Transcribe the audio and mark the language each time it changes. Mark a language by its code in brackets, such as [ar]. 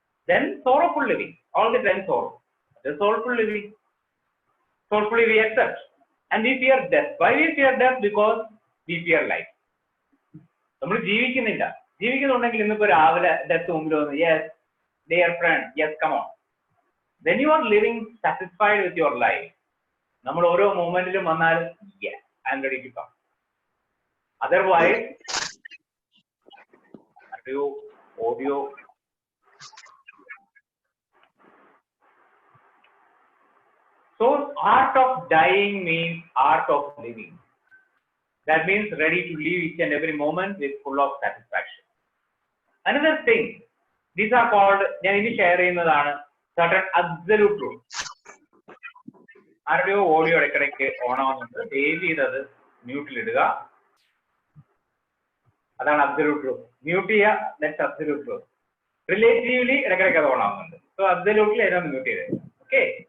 [en] Then sorrowful living, all the time sorrow. Soulful living, soulfully we accept and we fear death. Why we fear death? Because we fear life. [ml] നമ്മൾ ജീവിക്കുന്നില്ല. ജീവിക്കുന്നുണ്ടെങ്കിൽ ഇന്നിപ്പോ രാവിലെ death മുമ്പിൽ വന്നു, [en] Yes dear friend, yes come on. When you are living satisfied with your life, [ml] നമ്മൾ ഓരോ മൂമെന്റിലും വന്നാൽ [en] yes I am ready to come. Otherwise audio so art of dying means art of living. That means ready to live each and every moment with full of satisfaction. Another thing, these are called, [ml] ഞാൻ ഇനി share ചെയ്യുന്നതാണ് [en] certain absolute truth. [ml] ആരുടെയോ audio ഇടയ്ക്കിടയ്ക്ക് on ആവുന്നുണ്ട്, ദയവ് ചെയ്തത് മ്യൂട്ടിലിടുക. അതാണ് absolute truth. Mute ചെയ്യുക, [en] That's absolute truth. [ml] റിലേറ്റീവ്ലി ഇടയ്ക്കിടയ്ക്ക് അത് ഓൺ ആവുന്നുണ്ട്. സോ അബ്സല്യൂട്ട്ലി അതിനൊന്ന് മ്യൂട്ട് ചെയ്തേക്കാം. ഓക്കെ.